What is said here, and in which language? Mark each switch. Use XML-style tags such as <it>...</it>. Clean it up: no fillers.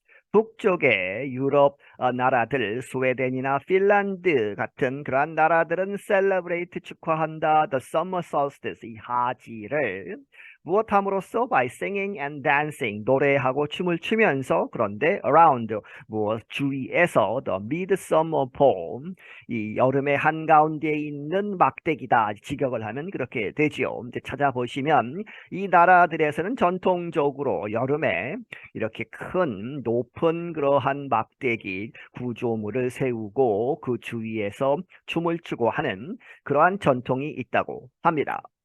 <ko>북쪽의 유럽 나라들, 스웨덴이나 핀란드 같은 그러한 나라들은 celebrate, 축하한다.</ko> <en>The summer solstice,</en> <ko>이 하지를 무엇함으로써?</ko> <en>by singing and dancing,</en> <ko>노래하고 춤을 추면서. 그런데 around, 주위에서</ko> <en>the midsummer pole,</en> <ko>이 여름의 한가운데에 있는 막대기다. 직역을 하면 그렇게 되지요. 이제 찾아보시면 이 나라들에서는 전통적으로 여름에 이렇게 큰 높은 그러한 막대기 구조물을 세우고 그 주위에서 춤을 추고 하는 그러한 전통이 있다고 합니다.</ko>